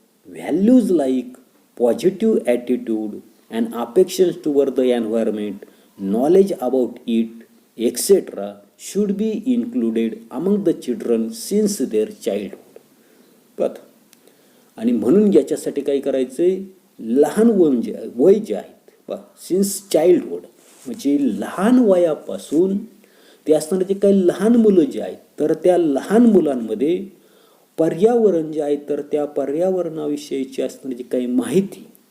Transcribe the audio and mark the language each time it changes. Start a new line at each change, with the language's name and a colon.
English: Values like positive attitude and affections toward the environment, knowledge about it, etc. should be included among the children since their childhood.
Marathi: बघ, आणि म्हणून याच्यासाठी काय करायचं आहे, लहान वय जे आहेत बघ, सिन्स चाइल्डहुड म्हणजे लहान वयापासून ते असणारे जे काही लहान मुलं जे आहेत, तर त्या लहान मुलांमध्ये पर्यावरण जे आहे तर त्या पर्यावरणाविषयीची असणारी जी काही माहिती,